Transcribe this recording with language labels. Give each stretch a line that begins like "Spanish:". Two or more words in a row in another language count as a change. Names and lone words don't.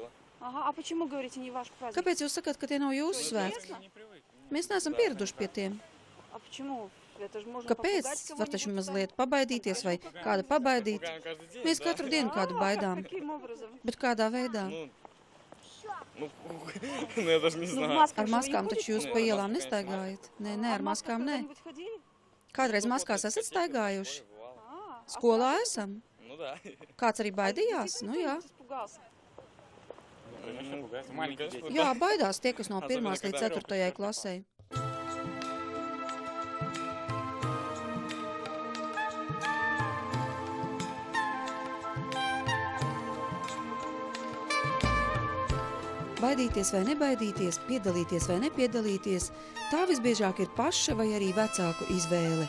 Latvian: Kāpēc jūs sakat, ka tie nav jūsu svētki? Mēs neesam pieraduši pie tiem. Kāpēc? Var taču mazliet pabaidīties vai kāda pabaidīt. Mēs katru dienu kādu baidām. Bet kādā veidā?
Russian: Ну, я даже не знаю.
Latvian: Ar maskām taču jūs pa ielām nestaigājat? Nē, ar maskām nē. Kādreiz maskās esat staigājuši? Skolā esam.
Russian: Ну да.
Latvian: Kāds arī baidījās? Nu jā.
Russian: Конечно, пугается. Маленькие дети.
Latvian: Jā, baidās tie, kas no 1. līdz 4. klasei. Baidīties vai nebaidīties, piedalīties vai nepiedalīties, tā visbiežāk ir paša vai arī vecāku izvēle.